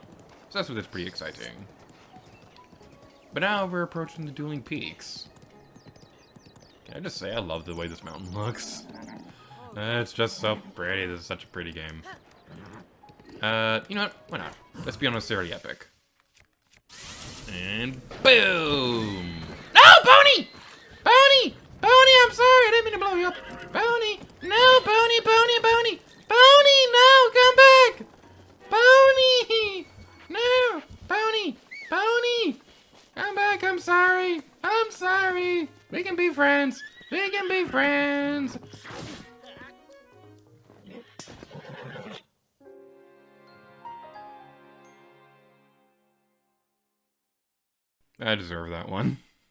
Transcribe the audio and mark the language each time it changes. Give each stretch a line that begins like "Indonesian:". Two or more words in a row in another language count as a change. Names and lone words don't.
English: So that's pretty exciting. But now we're approaching the Dueling Peaks. Can I just say I love the way this mountain looks? It's just so pretty. This is such a pretty game. You know what? Why not? Let's be on a serious epic. And boom! No, Pony! Pony! Pony, I'm sorry. I didn't mean to blow you up. Pony! No, Pony, Pony, Pony! Pony, no, come back! Pony! No! Pony! Pony! Come back, I'm sorry. I'm sorry. We can be friends. We can be friends. I deserve that one.